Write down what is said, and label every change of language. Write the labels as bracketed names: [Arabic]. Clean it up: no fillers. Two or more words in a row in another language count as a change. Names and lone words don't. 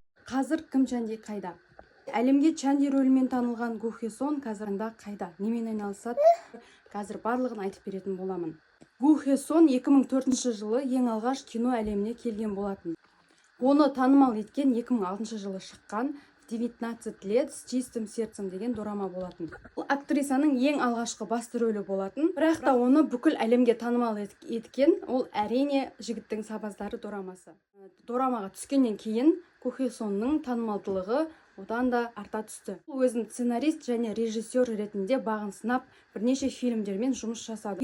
[Kazakh] Қазір Ким Чанди қайда? Әлемге Чанди рөлімен танылған Gu Hye Son қазірінде қайда? Немен айналысады? Қазір барлығын айтып беретін боламын. Gu Hye Son 2004 жылы ең алғаш кино әлеміне келген болатын. Оны танымал еткен 2006 жылы шыққан 19 лет с чистым сердцем деген дорама болатын. Бұл актрисаның ең алғашқы басты рөлі болатын. Бірақ та оны бүкіл әлемге танымал еткен ол әрине Жігіттің сабаздары дорамасы. Дорамаға түскеннен кейін Gu Hye Sonның танымалдылығы одан да арта түсті. Ол өзін сценарист және режиссер ретінде бағын сынап, бірнеше фильмдермен жұмыс жасады.